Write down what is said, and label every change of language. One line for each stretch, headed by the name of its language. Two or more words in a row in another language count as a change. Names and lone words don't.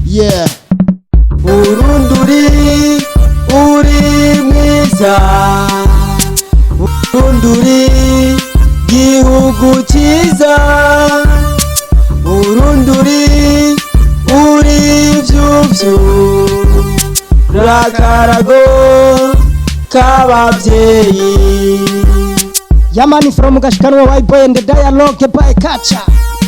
Rundi: Burunduri uri mwiza, Burunduri gihugu cyiza, Burunduri uri vyuvyu rakarago k'abavyeyi.
English: Yamani from Gashikanwa White Boy and the Dialogue by Kacha.